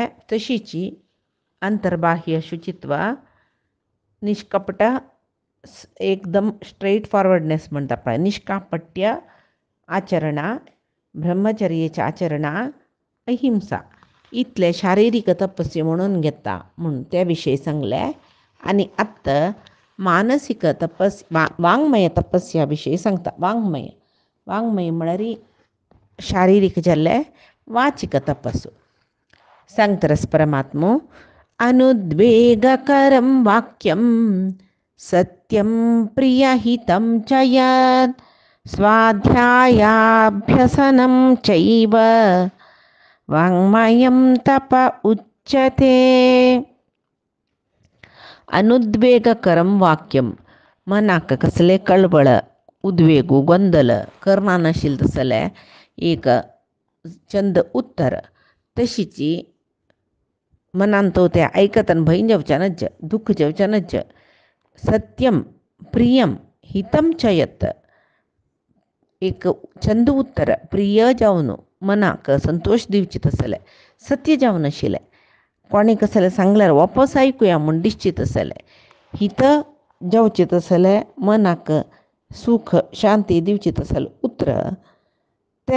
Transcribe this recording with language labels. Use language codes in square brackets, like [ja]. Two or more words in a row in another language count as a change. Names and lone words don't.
[kok] तशीची अंतर्बाह्य शुचित्व निष्कपट एकदम [en] straight forwardness [kok] म्हणटा पळय निष्कापट्य आचरणा ब्रह्मचर्याची आचरणा अहिंसा इतले शारीरिक तपस्या म्हणून घेता म्हणून त्या विषयी सांगले. आणि आत्ता मानसिक वाङ्मय तपस्या विषयी सांगता. वाङ्मय म्हळ्यार शारीरिक जाल्ले वाचिक तपस्सु सांगतरस परमात्मो [sa] अनुद्वेगकरं वाक्यं सत्यं प्रियहितं च यत् स्वाध्यायाभ्यसनं चैव वाङ्मयं तप उच्यते. अनुद्वेगकरं वाक्यम [kok] मनाक कसले कळवळ उद्वेगू गोंदल करना नाशिल तसले एक चंद उत्तर तशीची मनान तो त्या ऐकतन भंय जेवच्यानच दुःख जेवच्यानच [sa] सत्यम प्रियम हितम च यत् [kok] एक चंद उत्तर प्रिय जावन मनाक संतोष दिवची तसले सत्य जावन आशिल्ले. कोणी कसले सांगल्यार वापस ऐकूया म्हूण दिसची तसले हित जावचे तसले मनाक सुख शांती दिवची तसले उतर ते.